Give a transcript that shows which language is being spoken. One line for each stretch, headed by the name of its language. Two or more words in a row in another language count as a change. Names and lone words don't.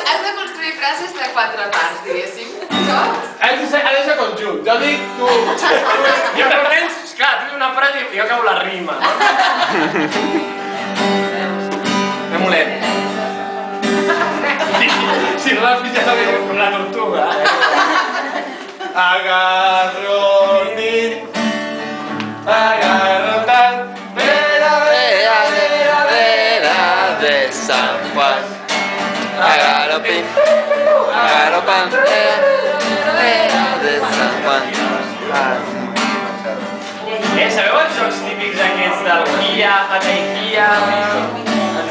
Catalan: Has de construir frases de 4 parts, diguéssim. No? Ha de ser conjunt. Jo dic, tu... Jo per tens, clar, tu dius una frase i jo acabo la rima. Anem lent. Si ràpid ja sabeu. Com la tortuga.
Spanish: Agarrotin, Agarrotan, vera, vera, vera, vera de San Juan. Agarratin, Agarrotan, de San Juan.
Catalan: Sabeu els jocs típics aquests del Kia, Kia, etc.